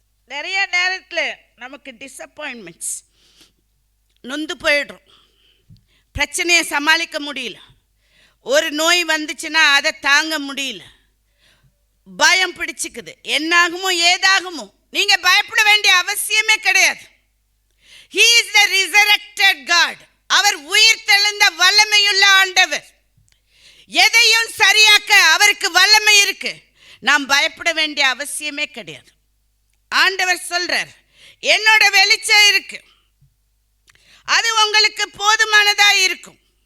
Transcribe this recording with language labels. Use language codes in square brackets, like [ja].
[ta] நிறைய நேரத்தில் நமக்கு டிசப்பாயின்மெண்ட்ஸ், நொந்து போயிடுறோம், பிரச்சனையை சமாளிக்க முடியல, ஒரு நோய் வந்துச்சுன்னா அதை தாங்க முடியல, பயம் பிடிச்சிக்குது, என்னாகுமோ ஏதாகுமோ. நீங்க பயப்பட வேண்டிய அவசியமே கிடையாது. [en] He is the resurrected God. [ta] அவர் உயிர் தெழுந்த வல்லமையுள்ள ஆண்டவர். எதையும் சரியாக்க அவருக்கு வல்லமை இருக்கு. நாம் பயப்பட வேண்டிய அவசியமே கிடையாது. ஆண்டவர் சொல்றார், என்னோட வெளிச்சம் இருக்கு, அது உங்களுக்கு போதுமானதா இருக்கும்.